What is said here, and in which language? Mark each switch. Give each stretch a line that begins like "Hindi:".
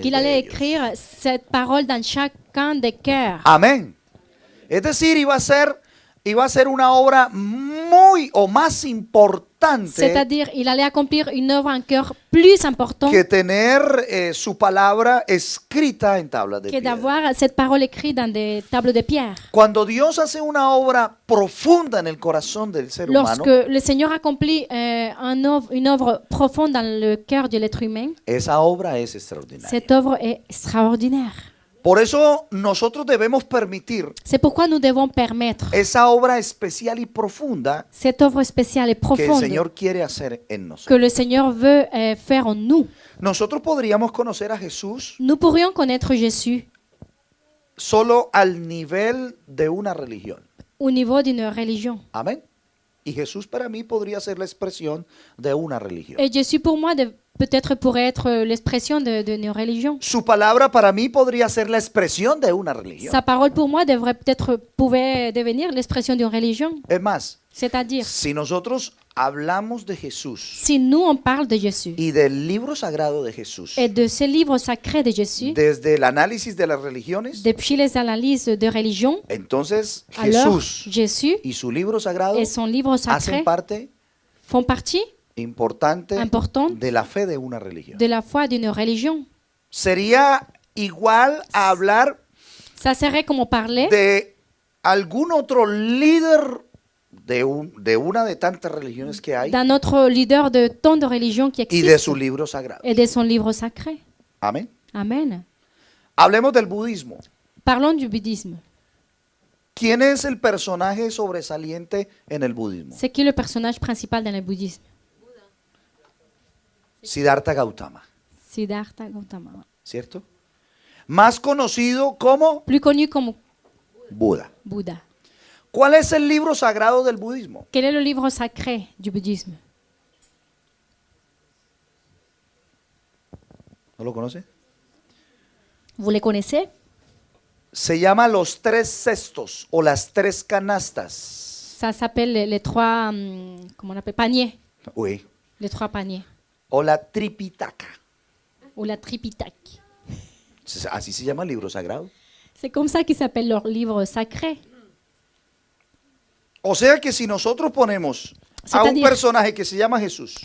French: mais qu'il de allait
Spanish: ellos.
French: écrire cette parole dans chacun des cœurs.
Spanish: Amén. Es decir, iba a ser una obra muy o más importante
French: C'est-à-dire, il allait accomplir une œuvre encore plus importante
Spanish: que tener su palabra escrita en tablas de que piedra.
French: d'avoir cette parole écrite dans des tables de pierre.
Spanish: Cuando Dios hace una obra profunda en el corazón del ser humano,
French: Lorsque le Seigneur accomplit une œuvre profonde dans le cœur de l'être humain,
Spanish: esa obra es extraordinaria.
French: cette œuvre est extraordinaire.
Spanish: Por eso nosotros debemos permitir
French: C'est pourquoi nous devons permettre
Spanish: esa obra especial y profunda
French: cette œuvre spéciale et
Spanish: que el
French: profonde
Spanish: Señor quiere hacer en
French: que
Spanish: nosotros.
French: le Seigneur veut faire en nous.
Spanish: Nosotros podríamos conocer a Jesús
French: Nous pourrions connaître Jésus
Spanish: solo al nivel de una religión.
French: au niveau d'une religion.
Spanish: Amén. Y Jesús para mí podría ser la expresión de una religión.
French: Et Jésus, pour moi, peut-être pourrait être l'expression d'une religion.
Spanish: Su palabra para mí podría ser la expresión de una religión.
French: Sa parole, pour moi, pouvait devenir l'expression d'une religion.
Spanish: Es más,
French: C'est-à-dire,
Spanish: si nosotros hablamos de Jesús
French: si nous, on parle de Jésus
Spanish: y del libro sagrado de Jesús,
French: et de ce livre sacré de Jésus,
Spanish: desde el análisis de las religiones,
French: depuis les analyses de religion,
Spanish: entonces
French: alors
Spanish: Jesús
French: Jésus
Spanish: y su libro sagrado
French: et son livre
Spanish: hacen
French: sacré
Spanish: parte
French: font partie
Spanish: importante
French: importante
Spanish: de la fe de una religión.
French: de la foi d'une religion.
Spanish: Sería igual a hablar
French: Ça serait comme parler
Spanish: de algún otro líder de una de tantas religiones que hay
French: d'un autre leader de tant de religions qui
Spanish: y de su
French: existent
Spanish: libro sagrado.
French: et de son livre sacré.
Spanish: Amén.
French: Amen.
Spanish: Hablemos del budismo.
French: Parlons du bouddhisme.
Spanish: ¿Quién es el personaje sobresaliente en el budismo?
French: C'est qui le personnage principal dans le bouddhisme?
Spanish: Siddhartha Gautama,
French: Siddhartha Gautama.
Spanish: ¿cierto? Más conocido como
French: Plus connu comme
Spanish: Buda.
French: Bouddha.
Spanish: ¿Cuál es el libro sagrado del budismo?
French: Quel est le livre sacré du bouddhisme?
Spanish: ¿No lo conoce?
French: Vous les connaissez?
Spanish: Se llama Los Tres Cestos o Las Tres Canastas.
French: Ça s'appelle les trois, comment on appelle, paniers. Oui. Les trois paniers.
Spanish: O la Tripitaka.
French: Ou la Tripitaka.
Spanish: Así se llama el libro sagrado.
French: C'est comme ça qu'ils s'appellent leur livre sacré.
Spanish: O sea que si nosotros ponemos a un
French: C'est-à-dire
Spanish: personaje que se llama Jesús